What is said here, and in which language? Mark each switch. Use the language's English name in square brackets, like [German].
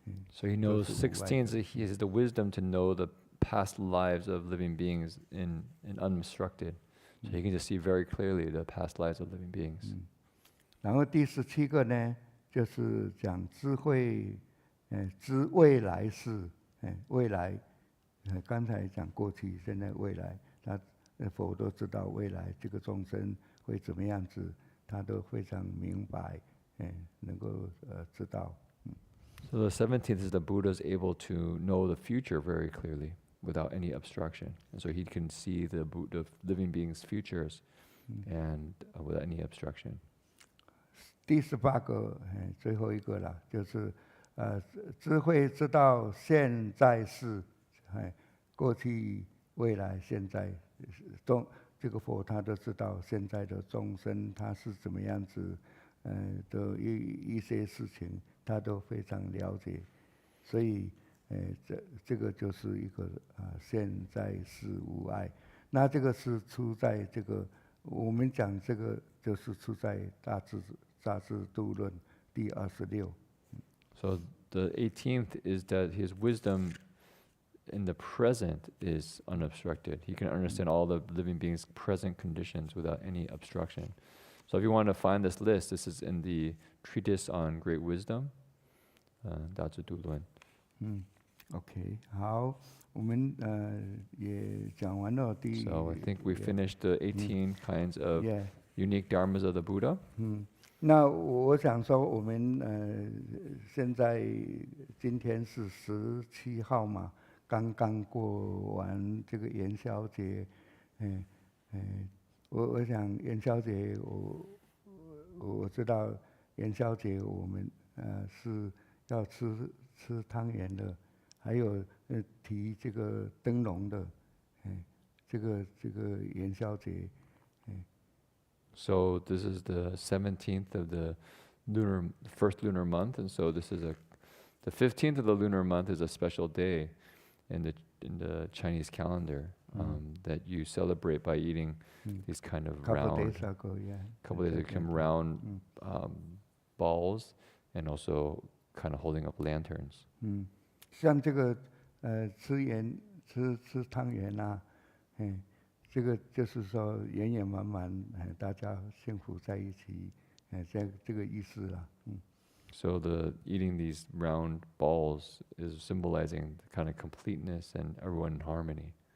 [English] So he knows 16 that he has the wisdom to know the past lives of living beings in unobstructed. So he can just see very clearly the past lives of living beings. [Chinese] 然后第17个呢，就是讲智慧，知未来事，未来，刚才讲过去、现在、未来，他佛都知道未来这个众生会怎么样子，他都非常明白，能够知道。 [English] So the 17th is the Buddha is able to know the future very clearly without any obstruction. And so he can see the living beings' futures and without any obstruction. [Chinese] 第18个，最后一个啦，就是智慧知道现在事，过去、未来、现在，这个佛他都知道现在的众生他是怎么样子，的一些事情他都非常了解，所以，这个就是一个现在事无碍。那这个是出在这个我们讲这个就是出在大智度论第26。 [English] So the 18th is that his wisdom in the present is unobstructed. He can understand all the living beings' present conditions without any obstruction. So if you want to find this list, this is in the treatise on great wisdom, 大智度论。 [Chinese] OK， 好，我们也讲完了第。 [English] So I think we finished the 18 kinds of Yeah. unique dharmas of the Buddha. [Chinese] 那我想说，我们现在今天是17号嘛，刚刚过完这个元宵节，我想元宵节我知道元宵节我们是要吃汤圆的，还有提这个灯笼的，这个元宵节。 [English] So this is the 17th of the first lunar month, and so this is the 15th of the lunar month is a special day in the Chinese calendar that you celebrate by eating these kind of couple days ago, round balls, and also kind of holding up lanterns. [Chinese] 像这个吃汤圆啊，这个就是说圆圆满满，大家幸福在一起，这个意思啦。 [English] So the eating these round balls is symbolizing the kind of completeness and everyone in harmony.